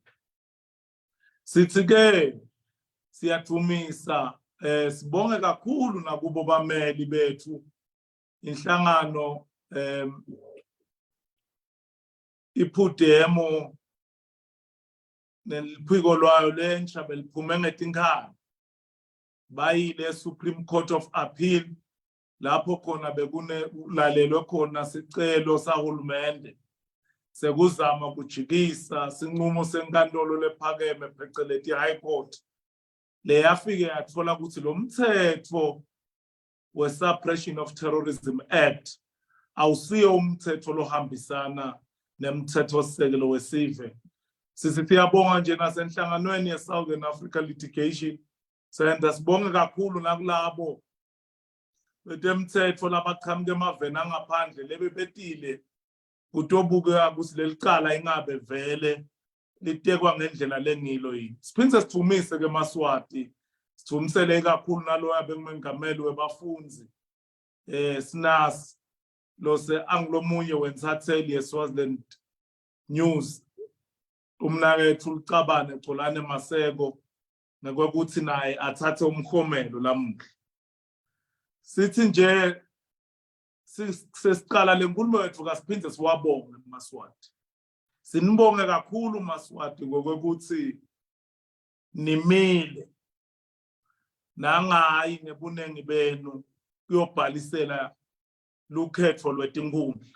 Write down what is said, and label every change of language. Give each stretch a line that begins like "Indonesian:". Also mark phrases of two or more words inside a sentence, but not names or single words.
Swati: Sithi ke siyadumisa sibonge kakhulu nakubo bameli bethu inhlangano iPUDEMO neliphiko lwayo lentsha beliphume ngetinkhathi bayile Supreme Court of Appeal lapho khona bekunelalelwe khona sicelo sahulumende sekuzama ukujikisa sinqumo senkantolo lephakeme phecelezi High Court le yafike yathola ukuthi lo mthetho we-Suppression of Terrorism Act awusiyo umthetho lohambisana nemthetho sisekelo wesive. Sithi siyabonga nje nasenhlanganweni ye-Southern Africa Litigation senza sibonge kakhulu nakulabo betemthetho labaqhamuke emaveni angaphandle lebebetile kutobuka ukuthi lelicala ingabe vele litekwa ngendlela lengilo yini. Siphinde sithumise ke Maswati sithumisele kakhulu naloya bengumengameli webafunzi sinas lo se anglomunye wenthatheli yeSwaziland News umnakethu uCabane Xolane Maseko ngokuthi naye athathe umkhomelo lamuhla. Sithi nje sesiqala lenkulumo yethu kasiphinde siwabonge Maswati. Sinibonge kakhulu Maswati ngokuthi nimile nangayi ngebunengi benu kuyobhalisela lukhetho lwetinkundla.